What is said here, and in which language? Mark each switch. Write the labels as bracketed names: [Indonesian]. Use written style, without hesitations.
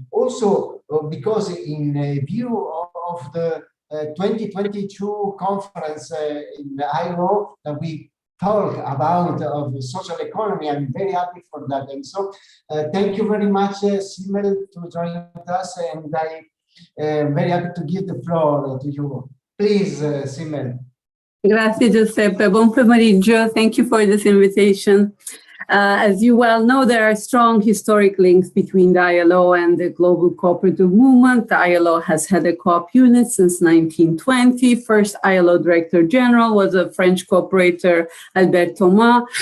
[English] Also because in view of the 2022 conference in the ILO that we talk about of social economy, I'm very happy for that. And so thank you very much, Simel, to join us, and I am very happy to give the floor to you. Please, Simel. [Italian] Grazie Giuseppe, buon pomeriggio. [English] Thank you for this invitation. As you well know, there are strong historic links between the ILO and the global cooperative movement. The ILO has had a co-op unit since 1920. First ILO Director General was a French cooperator, Albert Thomas.